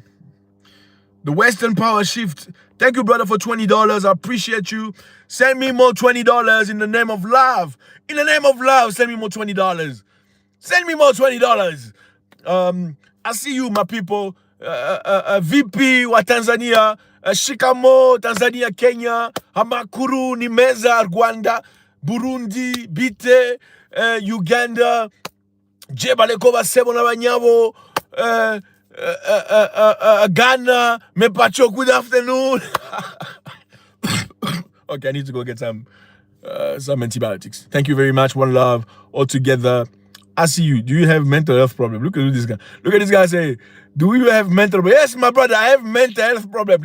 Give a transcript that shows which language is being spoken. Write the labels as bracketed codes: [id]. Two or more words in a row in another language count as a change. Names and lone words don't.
[en] The Western Power Shift. Thank you, brother, for $20. I appreciate you. Send me more $20 in the name of love. In the name of love, send me more $20. Send me more $20. I see you, my people. VP wa Tanzania, Shikamo, Tanzania, Kenya, Hamakuru, Nimeza, Rwanda, Burundi, Bite, Uganda, Jebalekova, Sebona Banyabo, Ghana, Mepacho, good afternoon. Okay, I need to go get some antibiotics. Thank you very much. One love all together. I see you. Do you have mental health problem? Look at this guy. Look at this guy say, do you have mental problem? Yes, my brother, I have mental health problem.